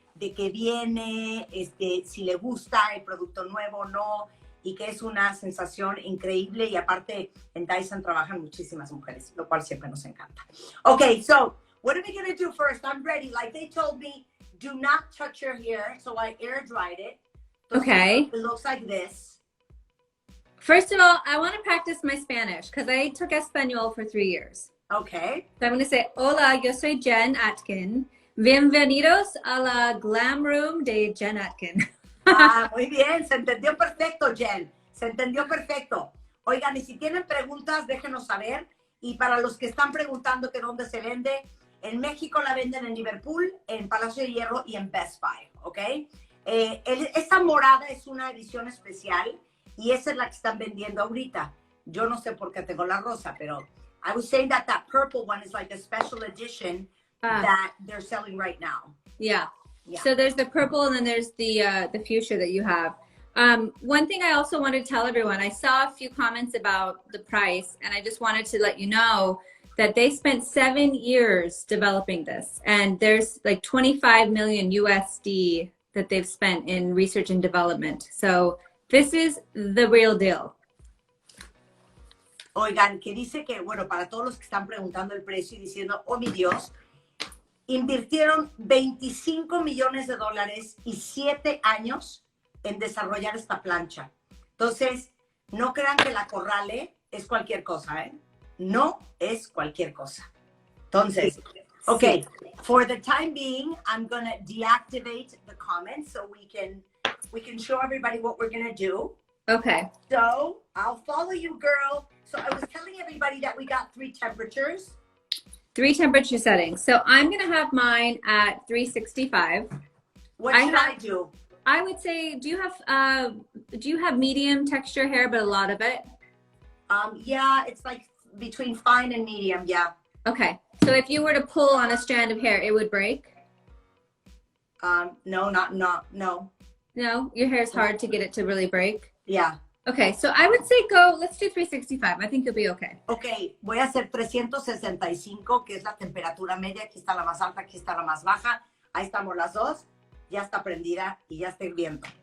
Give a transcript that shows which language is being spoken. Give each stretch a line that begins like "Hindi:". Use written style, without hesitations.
Spanish: De que viene, si le gusta el producto nuevo o no, y que es una sensación increíble, y aparte en Dyson trabajan muchísimas mujeres, lo cual siempre nos encanta.
English: Okay, so what are we going to do first? I'm ready. Like they told me, do not touch your hair, so I air dried it. Okay. It looks like this. First of all, I want to practice my Spanish because I took Espanol for 3 years. Okay. So I'm going to say,
Spanish: hola, yo soy Jen Atkin. Bienvenidos a la Glam Room de Jen Atkin. Muy bien, se entendió perfecto, Jen. Se entendió perfecto. Oigan, y si tienen preguntas, déjenos saber. Y para los que están preguntando que dónde se vende, en México la venden en Liverpool, en Palacio de Hierro y en Best Buy, ¿ok? Esa morada es una edición especial y esa es la que están vendiendo ahorita. Yo no sé por qué tengo la rosa, pero
English: I was saying that purple one is like a special edition that they're selling right now. Yeah. So there's the purple and then there's the fuchsia that you have. One thing I also wanted to tell everyone, I saw a few comments about the price, and I just wanted to let you know that they spent 7 years developing this, and there's like 25 million USD that they've spent in research and development. So this is the real deal.
Spanish: Oigan, que dice que, bueno, para todos los que están preguntando el precio y diciendo, oh mi Dios, invirtieron $25 millones y 7 años en desarrollar esta plancha. Entonces, no crean que la Corrale es cualquier cosa, ¿eh? No es cualquier cosa.
English: Entonces, okay, for the time being, I'm going to deactivate the comments so we can show everybody what we're going to do. Okay. So, I'll follow you, girl. So, I was telling everybody that we got 3 temperatures. 3 temperature settings. So, I'm going to have mine at 365. What should I do? I would say, do you have medium texture hair, but a lot of it? Yeah, it's like between fine and medium, yeah. Okay, so if you were to pull on a strand of hair, it would break? No. No, your hair is hard to get it to really break? Yeah. Okay, so I would say let's do 365. I think you'll be okay.
Spanish: Okay, voy a hacer 365, que es la temperatura media. Aquí está la más alta, aquí está la más baja. Ahí estamos las dos. Ya está prendida y ya está hirviendo.